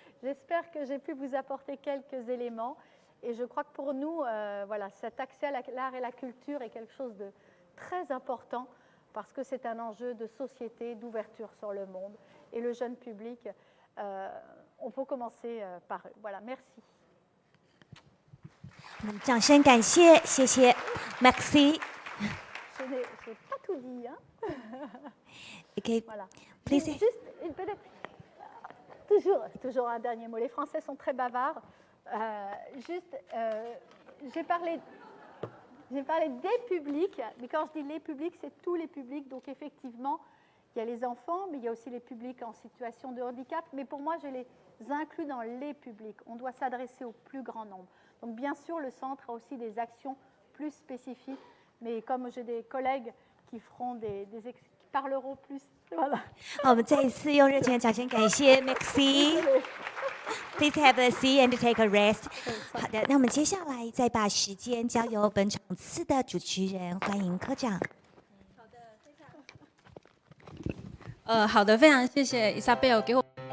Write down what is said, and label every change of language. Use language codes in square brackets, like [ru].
[fr] J'espère que j'ai pu vous apporter quelques éléments. Et je crois que pour nous, voilà, cet accès à l'art et la culture est quelque chose de très important parce que c'est un enjeu de société, d'ouverture sur le monde. Et le jeune public, on peut commencer par eux. Voilà, merci. [zh] 掌声感谢，谢谢 ，Maxi。 [fr] Je n'ai pas tout dit, hein. [en] Okay, [fr] Voilà. [en] please. [fr] Juste, peut-être, toujours un dernier mot. Les Français sont très bavards. J'ai parlé des publics, mais quand je dis les publics, c'est tous les publics. Donc effectivement, il y a les enfants, mais il y a aussi les publics en situation de handicap. Mais pour moi, je les inclus dans les publics. On doit s'adresser au plus grand nombre. Donc bien sûr, le centre a aussi des actions plus spécifiques. Mais comme j'ai des collègues qui feront qui parleront plus, voilà. [zh] 好，我们再一次用热情的掌声感谢 Maxi。 [en] Please have a seat and take a rest。 [zh] 好的，那我们接下来再把时间交由本场次的主持人，欢迎科长。好的，非常谢谢 Isabel 给我。